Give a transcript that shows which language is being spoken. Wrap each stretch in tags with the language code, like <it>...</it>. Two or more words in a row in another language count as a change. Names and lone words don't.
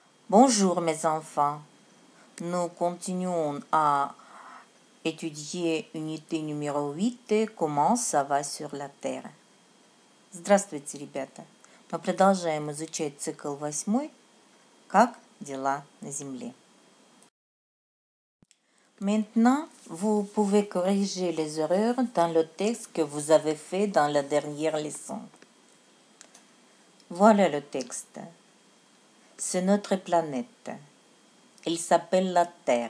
<fr>Bonjour mes enfants, nous continuons à étudier unité numéro 8 «Comment ça va sur la Terre».</fr> <ru>Здравствуйте, ребята! Мы продолжаем изучать цикл 8 «Как дела на Земле».</ru> <fr>Maintenant, vous pouvez corriger les erreurs dans le texte que vous avez fait dans la dernière leçon. Voilà le texte. C'est notre planète. Il s'appelle la Terre.</fr>